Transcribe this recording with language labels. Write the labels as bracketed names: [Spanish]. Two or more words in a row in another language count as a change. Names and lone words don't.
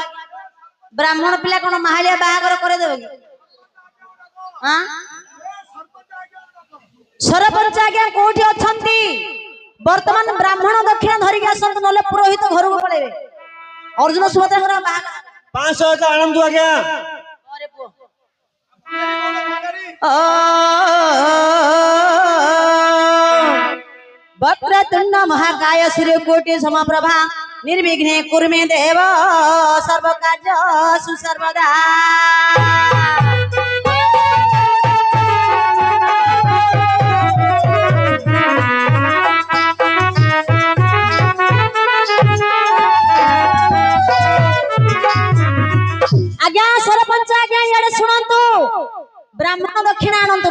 [Odia] ବ୍ରାହ୍ମଣ ପିଲା କଣ ମାହାଳିଆ ବାହାଘର କରେଇଦେବ କି? ସରପଞ୍ଚ ଆଜ୍ଞା କୋଉଠି ଅଛନ୍ତି? ବର୍ତ୍ତମାନ ବ୍ରାହ୍ମଣ ଦକ୍ଷିଣା ଧରିକି ଆସନ୍ତୁ, ନହେଲେ ପୁରୋହିତ ଘରକୁ ପଳେଇବେ। ଅର୍ଜୁନ ସୁଭଦ୍ରାଙ୍କର ବାହାଘର 500 ଆଣନ୍ତୁ ଆଜ୍ଞା। [Sanskrit] वक्रतुंड महाकाय सूर्यकोटि समप्रभा निर्विघ्ने कुरु मे देव सर्वकार्येषु सर्वदा। [Odia] ଆଜ୍ଞା ସରପଞ୍ଚ ଆଜ୍ଞା ଇଡେ ଶୁଣୁ, ବ୍ରାହ୍ମଣ ଦକ୍ଷିଣା ଆଣନ୍ତୁ।